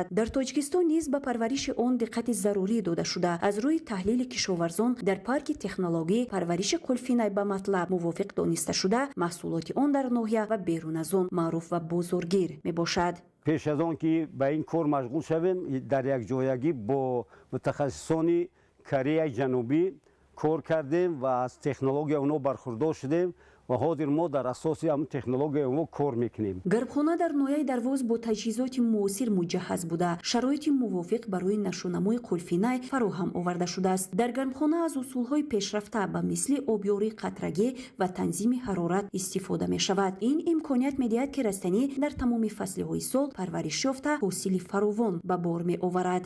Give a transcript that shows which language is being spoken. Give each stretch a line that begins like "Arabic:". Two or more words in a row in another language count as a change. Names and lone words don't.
Tajik: дар Тоҷикистон низ ба парвариши он диққати зарурӣ дода шуда аз рӯи таҳлили кишоварзон дар парки технологӣ парвариши қулфинай ба матлаб мувофиқ дониста шуда маҳсулоти он дар ноҳия ва берун аз он маъруф ва бозоргир мебошад. пеш аз он ки ба ин кор машғул шавем дар якҷоягӣ бо мутахассисони Кореяи ҷанубӣ کار کردیم و از تکنولوژی اونها برخوردار شدیم و حاضر ما در اساس هم تکنولوژی اونها کار میکنیم. гарбхона дар ноҳияи дарвоз бо таҷҳизоти муосир муҷаҳҳаз буда шароити мувофиқ барои нашунамои қулфинай фароҳам оварда шудааст. дар гарбхона аз усулҳои пешрафта ба мисли обёрии қатрагӣ ва танзими ҳарорат истифода мешавад. ин имконият медиҳад ки растанӣ дар тамоми фаслиҳои сол парвариш ёфта ҳосили фаровон ба бор меоварад.